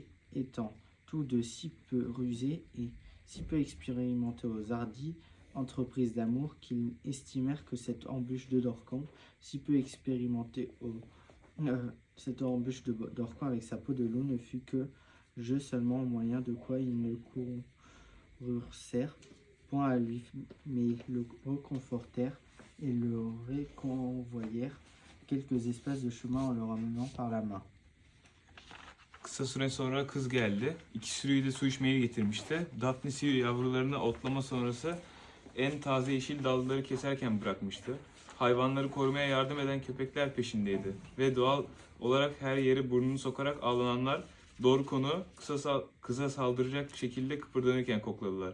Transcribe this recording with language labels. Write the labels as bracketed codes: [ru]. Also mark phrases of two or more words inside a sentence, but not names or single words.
[fr] étant tous deux si peu rusés et si peu expérimentés aux hardies entreprises d'amour qu'ils estimèrent que cette embûche de Dorcon, si peu expérimentée cette embûche de Dorcon avec sa peau de loup ne fut que jeu seulement au moyen de quoi ils ne coururent point à lui, mais le reconfortèrent et le reconvoyèrent quelques espaces de chemin en le ramenant par la main. [tr] Kısa süre sonra kız geldi. İki sürüyü de su içmeye getirmişti. Daphnis'i yavrularını otlama sonrası en taze yeşil dalları keserken bırakmıştı. Hayvanları korumaya yardım eden köpekler peşindeydi. Ve doğal olarak her yere burnunu sokarak avlananlar Dorcon'u kıza saldıracak şekilde kıpırdanırken kokladılar.